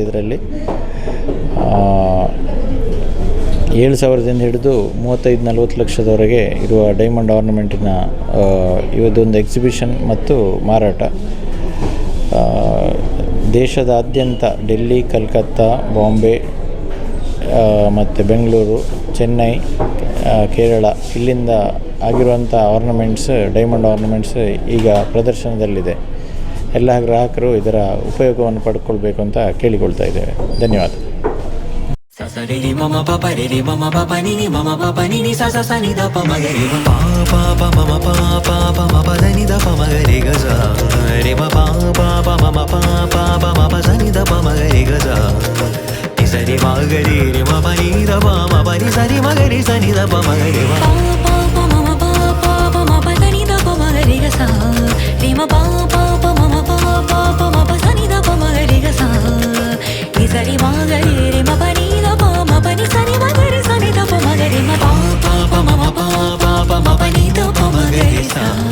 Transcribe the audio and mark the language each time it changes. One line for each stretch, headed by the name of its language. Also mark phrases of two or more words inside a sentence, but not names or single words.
Kannada: ಇದರಲ್ಲಿ 7,000ದಿಂದ ಹಿಡಿದು 35-40 ಲಕ್ಷದವರೆಗೆ ಇರುವ
English: diamond ornamentina
Kannada: ಇವತ್ತೊಂದು ಎಕ್ಸಿಬಿಷನ್ ಮತ್ತು ಮಾರಾಟ ದೇಶದಾದ್ಯಂತ ಡೆಲ್ಲಿ, ಕಲ್ಕತ್ತಾ, ಬಾಂಬೆ ಮತ್ತು ಬೆಂಗಳೂರು, ಚೆನ್ನೈ, ಕೇರಳ ಇಲ್ಲಿಂದ ಆಗಿರುವಂಥ ಆರ್ನಮೆಂಟ್ಸ್,
English: diamond ornaments
Kannada: ಈಗ ಪ್ರದರ್ಶನದಲ್ಲಿದೆ. ಎಲ್ಲ ಗ್ರಾಹಕರು ಇದರ ಉಪಯೋಗವನ್ನು ಪಡ್ಕೊಳ್ಬೇಕು ಅಂತ ಕೇಳಿಕೊಳ್ತಾ ಇದ್ದೇವೆ. ಧನ್ಯವಾದ. ಸಸರಿ ಮಮ ಪಪ ರಿ ಮಮ ಪಪ ನಿ ಮಮ ಪಪ ನಿ ಸ ಸ ಸ ನಿ ದ ಪ ಮ ಗ ರಿ ಮ ಪ ಪ ಮಮ ಪ ಪ ಪ ಮ ಪ ದ ನಿ ದ ಪ ಮ ಗ ರಿ ಗ ಸ ರಿ ಮ ಪ ಪ ಮಮ ಪ ಪ ಮ ಪ ಸ ನಿ ದ ಪ ಮ ಗ ರಿ ಗ ಸ ನಿ ಸ ರಿ ಮ ಗ ರಿ ರಿ ಮ ಪ ನಿ ದ ಪ ಮ ಪ ನಿ ಸ ರಿ ಮ ಗ ರಿ ಸ ನಿ ದ ಪ ಮ ಗ ರಿ ಮ ಪ ಪ ಮಮ ಪ ಪ ಮ ಪ ದ ನಿ ದ ಪ ಮ ಗ ರಿ ಗ ಸ ರಿ ಮ ಪ ಪ ಮಮ ಪ ಪ ಮ ಪ ಸ ನಿ ದ ಪ ಮ ಗ ರಿ ಗ ಸ ನಿ ಸ ರಿ ಮ ಗ ರಿ ರಿ ಮ ಪ ನಿ ಪನಿ ಸರಿ ಮಗರಿ ಸನಿ ದ ಪ ಮಗರಿ ಮ ಪ ಪ ಮಮ ಪ ಪ ಮ ಪ ನಿ ದ ಪ ಮಗರಿ ಸ.